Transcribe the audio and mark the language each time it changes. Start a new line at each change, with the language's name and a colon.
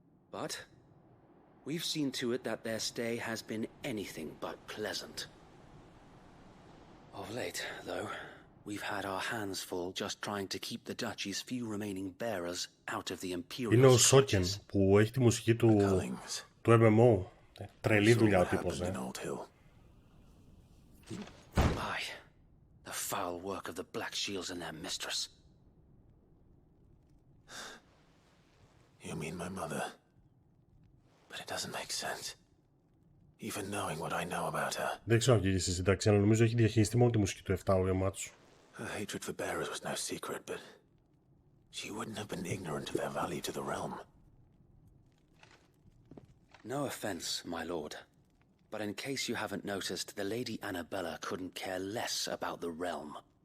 English: But we've seen to it that their stay has been anything but pleasant. Of late, though, we've had our hands full just trying to keep the Duchy's few remaining bearers out of the Imperial
Greek: Είναι ο
English: clutches.
Greek: Σόκεν που έχει τη μουσική του MMO. Τρελή δουλειά ο τύπος,
English: Aye, the foul work of the Black Shields and their mistress. You mean my mother? But it doesn't make sense. Even knowing what I know about her.
Greek: Δεν ξέρω αν βγήκε στη σύνταξη, αλλά νομίζω έχει διαχειριστεί μόνο τη μουσική του 7 ο Γεμάτσο.
English: Her hatred for bearers was no secret, but she wouldn't have been ignorant of their value to the realm. No offense, my lord, but in case you haven't noticed, the Lady Annabella couldn't care less about the realm.